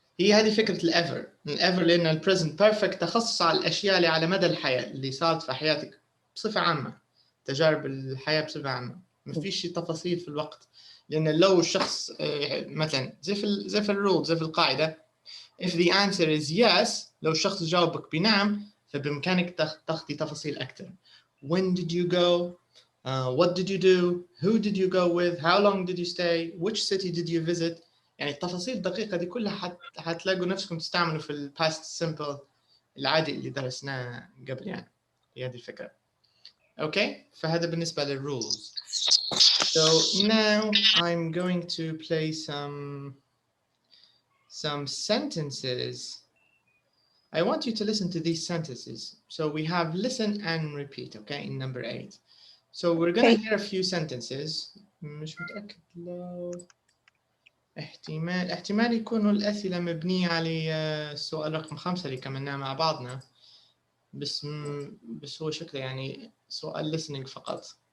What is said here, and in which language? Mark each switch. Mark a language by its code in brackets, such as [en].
[ar] هي هذه فكرة الإيفر لأن البريزنت بيرفكت تخصص على الأشياء اللي على مدى الحياة اللي صارت في حياتك بصفة عامة، تجارب الحياة بصفة عامة، ما فيش تفاصيل في الوقت. لأن لو الشخص مثلا زي في الرول، زي في القاعدة [en] if the answer is yes، [ar] لو الشخص جاوبك بنعم فبإمكانك تخطي تفاصيل أكثر. [en] When did you go? What did you do? Who did you go with? How long did you stay? Which city did you visit? [ar] يعني التفاصيل الدقيقة دي كلها هتلاقوا نفسكم تستعملوا في ال past simple العادي اللي درسناه قبل يعني. هي هذه الفكرة. أوكي، فهذا بالنسبة للrules. [en] So now I'm going to play some sentences. I want you to listen to these sentences. So we have listen and repeat, okay, in number 8. So we're gonna hear a few sentences. [ar] مش متأكد لو احتمال يكونوا الأسئلة مبنية على السؤال رقم 5 اللي كملناه مع بعضنا. بس هو شكله يعني سؤال listening فقط.